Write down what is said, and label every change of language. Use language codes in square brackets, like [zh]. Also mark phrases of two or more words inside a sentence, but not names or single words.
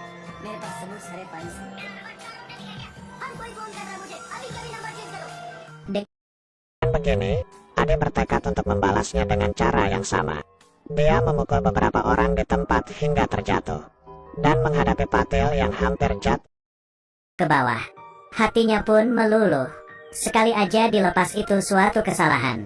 [hi] मेरे पास सबूत सारे फाइल्स हैं। हर कोई फोन कर रहा है मुझे, अभी कभी [en] number change [hi] करो। [id] Begini, Ade bertekad untuk membalasnya dengan cara yang sama. Dia memukul beberapa orang di tempat hingga terjatuh, dan menghadapi Patil yang hampir jatuh ke bawah. Hatinya pun meluluh. Sekali aja dilepas itu suatu kesalahan.